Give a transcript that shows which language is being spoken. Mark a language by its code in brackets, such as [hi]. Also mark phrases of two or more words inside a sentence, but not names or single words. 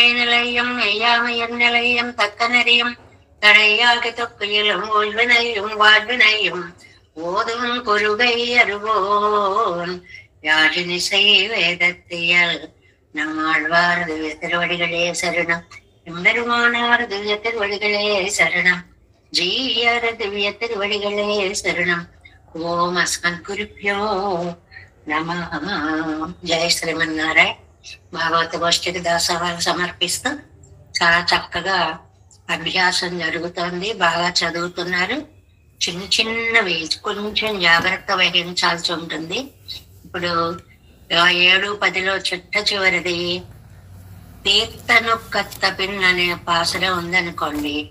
[ta] நிலையம் மெய்யாமையன் நிலையம் தக்க நெறியும் தடையாகி தொக்கையிலும் ஓய்வினையும் வாழ்வினையும் ஓதும் குருகை அருவோன் யாழினிசை வேதத்தியல் நம்மாழ்வார் திவ்ய திருவடிகளே சரணம் எம்பெருமானார் திவ்ய திருவடிகளே சரணம் ஜீயர் திவ்ய திருவடிகளே சரணம் [sa] ओम् अस्मद् गुरुभ्यो नमः. जय श्रीमन्नारायण. [te] భాగవత గోష్ఠికి దాసవాళ్ళు సమర్పిస్తూ చాలా చక్కగా అభ్యాసం జరుగుతోంది, బాగా చదువుతున్నారు. చిన్న చిన్నవి కొంచెం జాగ్రత్త వహించాల్సి ఉంటుంది. ఇప్పుడు 7-10లో చిట్ట చివరిది తీర్థనొక్కత్త పిన్ అనే పాసరం ఉందనుకోండి.